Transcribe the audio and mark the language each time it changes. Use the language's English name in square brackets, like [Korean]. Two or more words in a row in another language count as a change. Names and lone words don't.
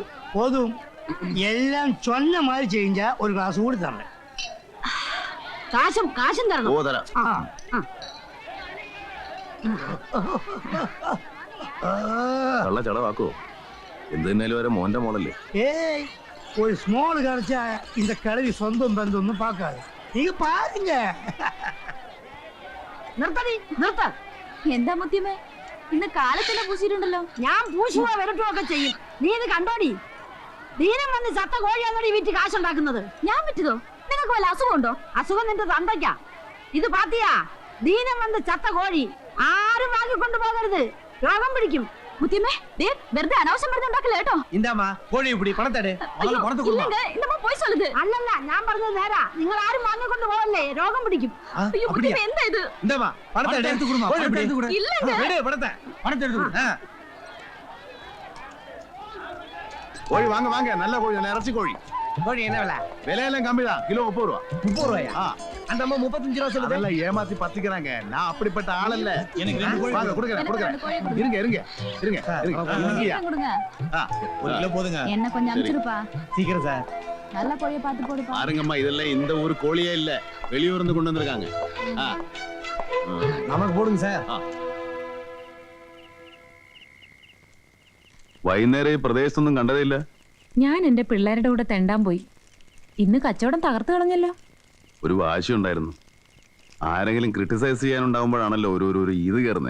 [Tamil] പോതും. [Malayalam] എല്ലാം ചൊന്ന മാതിരി ചെയ്യ ഒരു ഗ്ലാസ് കൂടി തന്നെ. കാശും തരണം. ഓ തരാം. ആ, ആ. കള്ള ചടവാക്കോ? എന്ത് തന്നെയാലും വരെ മോന്റെ മോളല്ലേ. [Tamil] ஏய் ஒரு ஸ்மால் கிடைச்சா இந்த கிழவி சொந்தம் பந்தொന്നും பார்க்காது. நீங்க பாருங்க. [Malayalam] നിർത്തടി നിർത്ത. എന്താ മുത്തിയമ്മേ ഇന്ന് കാലത്തിനെ പൂശിയിട്ടുണ്ടല്ലോ? ഞാൻ പൂശുവോ വരട്ടുമൊക്കെ ചെയ്യും. നീ ഇത് കണ്ടോടി? ദീനം വന്ന് ചത്ത കോഴിയാന്നോടി വീട്ടിൽ കാശുണ്ടാക്കുന്നത്. ഞാൻ വിറ്റതോ? നിങ്ങൾക്ക് വല്ല അസുഖമുണ്ടോ? അസുഖം നിന്റെ തന്തയ്ക്കാ. ഇത് പാത്തിയാ ദീനം വന്ന് ചത്ത കോഴി ആരും വാങ്ങിക്കൊണ്ടു പോകരുത്, രോഗം പിടിക്കും. മുത്തിയമ്മേ വെറുതെ അനാവശ്യം പറഞ്ഞുണ്ടാക്കില്ല കേട്ടോ. [Tamil] இந்தாமா கோழி இப்படி பணத்தை எடு. முதல்ல பணத்தை கொடுமா. [Malayalam] പോയി சொல்லுது. അല്ലല്ല ഞാൻ പറഞ്ഞത് നേരാ. നിങ്ങൾ ആരും വാങ്ങിക്കൊണ്ട് പോകല്ലേ, രോഗം പിടിക്കും. [Tamil] அப்படியா? [Malayalam] എന്താ ഇത്? [Tamil] இந்தாமா பணத்தை எடுத்து கொடுமா. கோழி பணத்தை எடுத்து கொடு. இல்லங்க. எடு பணத்தை எடுத்து கொடு. [Malayalam] കോഴി വാങ്ങ വാങ്ങ, നല്ല കോഴി, നല്ല ഇറച്ചി കോഴി. [Tamil] கோழி என்ன விலை? விலையெல்லாம் கம்மிதான், கிலோ 30 ரூபா. 30 ரூபாயா? அந்த அம்மா 35 ரூபா சொல்லுது. அதெல்லாம் ஏமாத்தி பத்திக்கிறாங்க. நான் அப்படிப்பட்ட ஆள் அல்ல. எனக்கு 2 கோழி வாங்க, கொடுக்குறேன். இருங்க இருங்க இருங்க இருங்க. கொடுங்க. ஆ, 1 கிலோ போதுங்க. என்ன கொஞ்சம் அனுப்பிச்சிருப்பா. சீக்கிரம் சார். நல்ல கோழியை பார்த்து போடுப்பா. பாருங்கம்மா, இதெல்லாம் இந்த ஊர் கோழியே இல்ல, வெளியூர்ல இருந்து கொண்டு வந்திருக்காங்க. நமக்கு போடுங்க சார். [Malayalam] വൈകുന്നേരം ഈ പ്രദേശത്തൊന്നും കണ്ടതില്ല. ഞാൻ എന്റെ പിള്ളേരുടെ കൂടെ തെണ്ടാൻ പോയി. ഇന്ന് കച്ചവടം തകർത്ത് കളഞ്ഞല്ലോ. ഒരു വാശി ഉണ്ടായിരുന്നു. ആരെങ്കിലും ക്രിട്ടിസൈസ് ചെയ്യാനുണ്ടാവുമ്പോഴാണല്ലോ ഒരു ഇത് കയറുന്നേ.